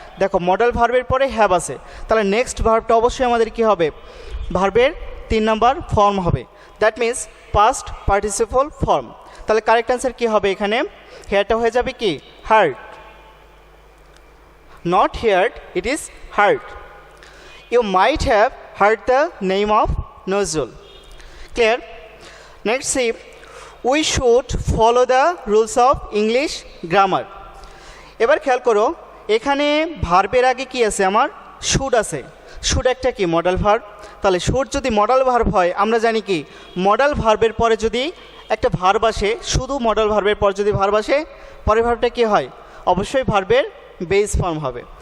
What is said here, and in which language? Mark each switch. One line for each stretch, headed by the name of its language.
Bangla: দেখো মডাল ভার্বের পরে হ্যাভ আছে, তাহলে নেক্সট ভার্বটা অবশ্যই আমাদের কি হবে, ভার্বের 3 নম্বর ফর্ম হবে,
English: That means past participle form.
Bangla: তাহলে কারেক্ট অ্যান্সার কী হবে, এখানে হেয়ারটা হয়ে যাবে কি hard,
English: Not heard, it is hard. You might have heard the name of Nozrul. Clear? Next see, we should follow the rules of English grammar.
Bangla: এবার খেয়াল করো, এখানে ভার্বের আগে কি আছে, আমার শুড আছে। শুড একটা কি মডাল ভার্ব, তাহলে শুড যদি মডাল ভার্ব হয় আমরা জানি কি মডাল ভার্বের পরে যদি একটা ভার্ব আসে, শুধু মডাল ভার্বের পর যদি ভার্ব আসে পরের ভার্বটা কি হয়, অবশ্যই ভার্বের বেস ফর্ম হবে।